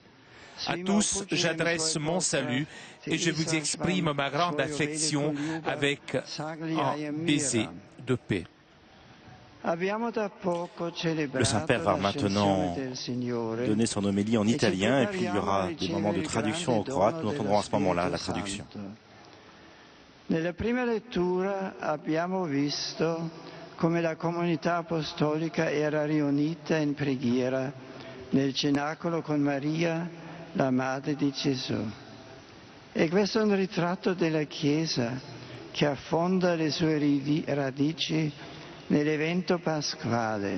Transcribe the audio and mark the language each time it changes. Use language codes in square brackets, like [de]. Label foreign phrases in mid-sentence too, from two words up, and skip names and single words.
[fr] À tous, j'adresse mon salut et je vous exprime ma grande affection avec un baiser de paix. Le Saint-Père va maintenant donner son homélie en italien et puis il y aura des moments de traduction au croate. Nous entendrons à ce moment-là la traduction. [it] Nella prima lettura abbiamo visto come la comunità apostolica era riunita in preghiera nel cenacolo con Maria, la madre di Gesù. E questo è un ritratto della Chiesa che affonda le sue radici nell'evento pasquale.